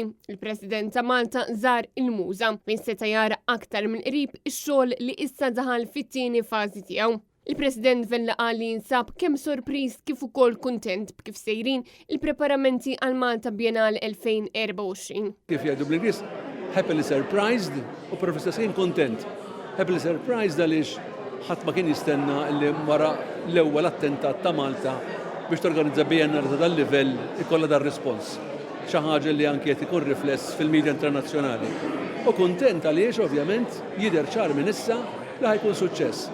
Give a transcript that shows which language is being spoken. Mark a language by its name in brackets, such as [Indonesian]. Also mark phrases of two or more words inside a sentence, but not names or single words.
[Maltese] Il-President ta' Malta żar il-Muża fejn seta' jara aktar minn qrib ix-xogħol li issa daħal fit-tieni fażi tiegħu. Il-President Vella qal li jinsab kemm sorpriż kif ukoll kuntent b'kif sejrin il-preparamenti għal Malta Biennale 2024. Kif jgħidu bl-Inglis, [English] happily surprised [Maltese] u Professor Sin kontent. [English] Happily surprised [Maltese] għaliex ħadd ma kien jistenna li wara l-ewwel attentat ta' Malta biex torganizza Biennale ta' dal-livell ikollha dar rispons. Xi ħaġa li anke qed ikun rifless fil-medja internazzjonali. U kuntent għaliex ovvjament jidher ċar minn issa li ħajkun suċċess.